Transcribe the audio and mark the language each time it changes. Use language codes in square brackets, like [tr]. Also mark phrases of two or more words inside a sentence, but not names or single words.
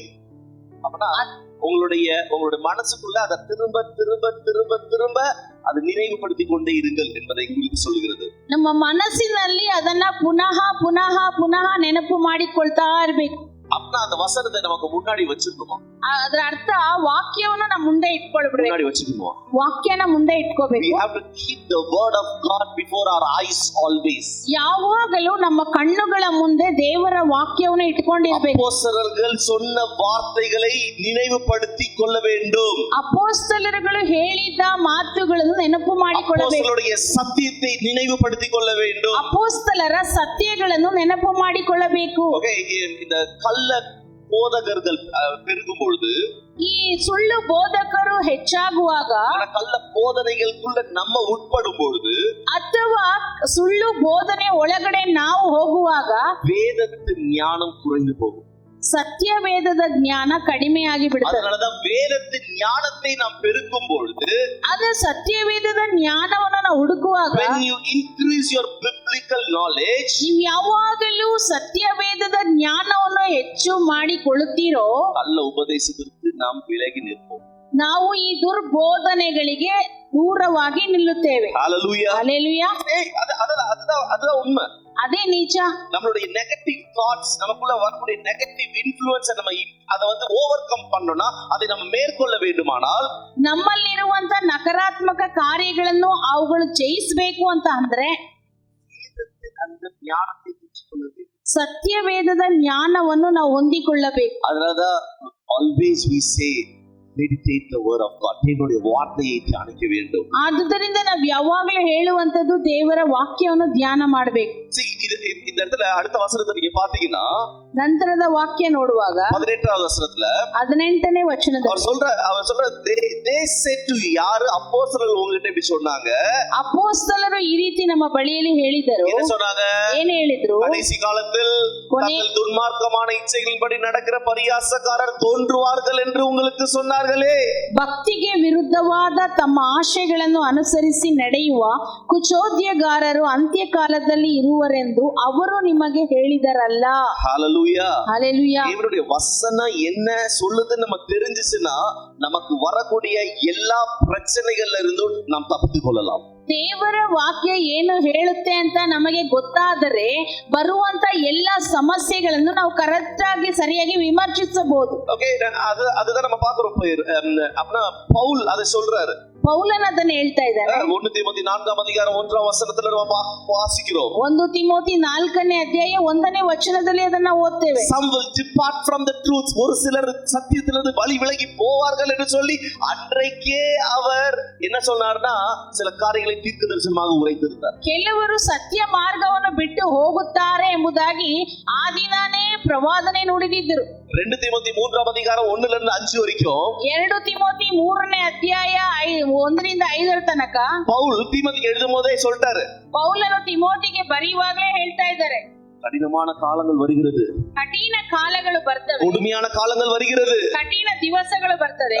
[ta] அப்பனா உங்களுடைய மனசுக்குள்ள அதை திரும்ப திரும்ப திரும்ப திரும்ப அதை நினைவுபடுத்தி கொண்டே இருங்கள் என்பதை குறித்து சொல்கிறது. [kn] ನಮ್ಮ ಮನಸ್ಸಿನಲ್ಲಿ ಅದನ್ನ ಪುನಃ ಪುನಃ ಪುನಃ ನೆನಪು ಮಾಡಿಕೊಳ್ತಾ ಇರಬೇಕು. [ta] அப்பனா அந்த வசனத்தை நமக்கு முன்னாடி வச்சிருக்கணும். [kn] ಅದರ ಅರ್ಥ ವಾಕ್ಯವನ್ನು ನಮ್ಮ ಮುಂದೆ ಇಟ್ಕೊಳ್ಬೇಕು. [ta] முன்னாடி வச்சிருக்கணும். [kn] ವಾಕ್ಯನ ಮುಂದೆ ಇಟ್ಕೋಬೇಕು. [en] We have to keep the word of God before our eyes always. [kn] ಯಾವಾಗಲೂ ನಮ್ಮ ಕಣ್ಣುಗಳ ಮುಂದೆ ದೇವರ ವಾಕ್ಯವನ್ನು ಇಟ್ಕೊಂಡಿರಬೇಕು. [ta] அப்போஸ்தலர்கள் சொன்ன வார்த்தைகளை நினைவுபடுத்திக் கொள்ள வேண்டும். [kn] ಅಪೊಸ್ತಲರುಗಳು ಹೇಳಿದ ಮಾತುಗಳನ್ನು ನೆನಪು ಮಾಡಿಕೊಳ್ಳಬೇಕು. [ta] அப்போஸ்தலருடைய சத்தியத்தை நினைவுபடுத்திக் கொள்ள வேண்டும். [kn] ಅಪೊಸ್ತಲರ ಸತ್ಯಗಳನ್ನು ನೆನಪು ಮಾಡಿಕೊಳ್ಳಬೇಕು. [ta] ஓகே, இந்த கள்ள போதகர்கள் பெருகும் பொழுது, [kn] ಈ ಸುಳ್ಳು ಬೋಧಕರು ಹೆಚ್ಚಾಗುವಾಗ, [ta] கள்ள போதனைகளுக்குள்ள நம்ம உட்படும் பொழுது, [kn] ಅಥವಾ ಸುಳ್ಳು ಬೋಧನೆ ಒಳಗಡೆ ನಾವು ಹೋಗುವಾಗ [ta] வேதத்தின் ஞானம் குறைந்து போகும். [kn] ಸತ್ಯ ವೇದದ ಜ್ಞಾನ ಕಡಿಮೆಯಾಗಿ ಬಿಡುತ್ತದೆ. [ta] அதனாலதான் வேதத்தின் ஞானத்தை நாம் பெருக்கும் பொழுது, [kn] ಅದು ಸತ್ಯ ವೇದದ ಜ್ಞಾನವನ್ನು ನಾವು ಹುಡುಕುವಾಗ, [en] when you increase your biblical knowledge, [kn] ನೀವು ಯಾವಾಗಲೂ ಸತ್ಯ ವೇದದ ಜ್ಞಾನವನ್ನು ಹೆಚ್ಚು ಮಾಡಿಕೊಳ್ಳುತ್ತೀರೋ, [ta] கள்ள உபதேசத்திற்கு நாம் விலகி நிற்போம். [kn] ನಾವು ಈ ದುರ್ಬೋಧನೆಗಳಿಗೆ ದೂರವಾಗಿ ನಿಲ್ಲುತ್ತೇವೆ. [ta] ஹalleluya. ஹalleluya. அதுதான் உண்மை. [kn] ಅದೇ ನಿಜ. [ta] நம்மளுடைய [en] negative thoughts, [ta] நமக்குள்ள வரக்கூடிய [en] negative influence [ta] நம்ம அதை [en] over come [ta] பண்ணோம்னா, அதை நம்ம மேற்கொள்ள வேண்டுமானால், [kn] ನಮ್ಮಲ್ಲಿರುವಂತ ನಕಾರಾತ್ಮಕ ಕಾರ್ಯಗಳನ್ನು ಅವುಗಳು ಜಯಿಸಬೇಕು ಅಂತ ಅಂದ್ರೆ [ta] அந்த ஞானத்தை பெற்றுக்கொள்ள வேண்டும். [kn] ಸತ್ಯವೇದದ ಜ್ಞಾನವನ್ನು ನಾವು ಹೊಂದಿಕೊಳ್ಳಬೇಕು. [en] அதனாலதான் always we say meditate the word of God. [ta] தேவனுடைய வார்த்தையை தியானிக்க வேண்டும். [kn] ಆದುದರಿಂದ ನಾವು ಯಾವಾಗಲೂ ಹೇಳುವಂತದ್ದು ದೇವರ ವಾಕ್ಯವನ್ನು ಧ್ಯಾನ ಮಾಡಬೇಕು. [ta] இந்த இடத்துல அடுத்த வசனத்தை நீங்க பாத்தீங்கன்னா [kn] ನಂತರದ ವಾಕ್ಯ ನೋಡುವಾಗ [ta] 18வது வசனத்துல [kn] 18ನೇ ವಚನದಲ್ಲಿ [ta] அவர் சொல்ற [en] they said to [ta] யாரு அப்போஸ்தலர்கள் உங்ககிட்ட இப்படி சொன்னாங்க. [kn] ಅಪೊಸ್ತಲರು ಈ ರೀತಿ ನಮ್ಮ ಬಳಿಯಲ್ಲಿ ಹೇಳಿದರು. [ta] என்ன சொன்னாங்க? [kn] ಏನು ಹೇಳಿದ್ರು? [ta] கடைசி காலத்தில் தங்கள் துன்மார்க்கமான இச்சைகளின்படி நடக்கிற பரியாசக்காரர் தோன்றுவார்கள் என்று உங்களுக்கு சொன்னார்களே. [kn] ಭಕ್ತಿಗೆ ವಿರುದ್ಧವಾದ ತಮ್ಮ ಆಶೆಗಳನ್ನು ಅನುಸರಿಸಿ ನಡೆಯುವ ಕುಚೋದ್ಯಗಾರರು ಅಂತ್ಯಕಾಲದಲ್ಲಿ ಇರುವರೆಂದು ಅವರು ನಿಮಗೆ ಹೇಳಿದರಲ್ಲ. [ta] ஹalleluya. ஹalleluya. தேவனுடைய வசனம் என்ன சொல்லுதுன்னு நம்ம தெரிஞ்சிச்சுன்னா நமக்கு வரக்கூடிய எல்லா பிரச்சனைகள்ல இருந்தும் நாம் தப்பித்துக் கொள்ளலாம். [kn] ದೇವರ ವಾಕ್ಯ ಏನು ಹೇಳುತ್ತೆ ಅಂತ ನಮಗೆ ಗೊತ್ತಾದರೆ ಬರುವಂತ ಎಲ್ಲಾ ಸಮಸ್ಯೆಗಳನ್ನು ನಾವು ಕರೆಕ್ಟ್ ಆಗಿ ಸರಿಯಾಗಿ ವಿಮರ್ಶಿಸಬಹುದು. [ta] ஓகே, அதுதான் நம்ம பார்க்கிறோம். அப்பனா பவுல் அதை சொல்றாரு. [kn] ಪೌಲನ್ ಅದನ್ನ ಹೇಳ್ತಾ ಇದ್ದಾರೆ. [ta] 1 தீமோத்தி 4ஆம் அதிகாரம் 1ஆம் வசனத்துல நம்ம வாசிக்கிறோம். [kn] 1 ತಿಮೋತಿ 4ನೇ ಅಧ್ಯಾಯ 1ನೇ ವಚನದಲ್ಲಿ ಅದನ್ನ ಓದ್ತೇವೆ. [en] Some will depart from the truth. [ta] ஒரு சிலர் சத்தியத்திலிருந்து வழி விலகி போவார்கள் என்று சொல்லி அன்றைக்கே அவர் என்ன சொன்னார்னா சில காரியங்களை தீர்க்கதரிசனமாக உரைத்திருந்தார். [kn] ಕೆಲವರು ಸತ್ಯ ಮಾರ್ಗವನ್ನು ಬಿಟ್ಟು ಹೋಗುತ್ತಾರೆ ಎಂಬುದಾಗಿ ಆ ದಿನನೇ ಪ್ರವಾದನೆ ನುಡಿದಿದ್ದರು. [ta] 2 தீமோத்தி 3ஆம் அதிகாரம் 1ல இருந்து 5 வரைக்கும் [kn] 2 ತಿಮೋತಿ 3ನೇ ಅಧ್ಯಾಯ 1ರಿಂದ 5 ತನಕ [ta] பவுல் தீமோத்திக்கு எழுதும்போதே சொல்லிட்டாரு. [kn] ಪೌಲನು ತಿಮೋತಿಗೆ ಬರೆಯುವಾಗಲೇ ಹೇಳ್ತಾ ಇದ್ದಾರೆ, [ta] கடினமான காலங்கள் வருகிறது, [kn] ಕಠಿಣ ಕಾಲಗಳು ಬರ್ತವೆ, [ta] கொடுமையான காலங்கள் வருகிறது, [kn] ಕಠಿಣ ದಿವಸಗಳು ಬರ್ತದೆ.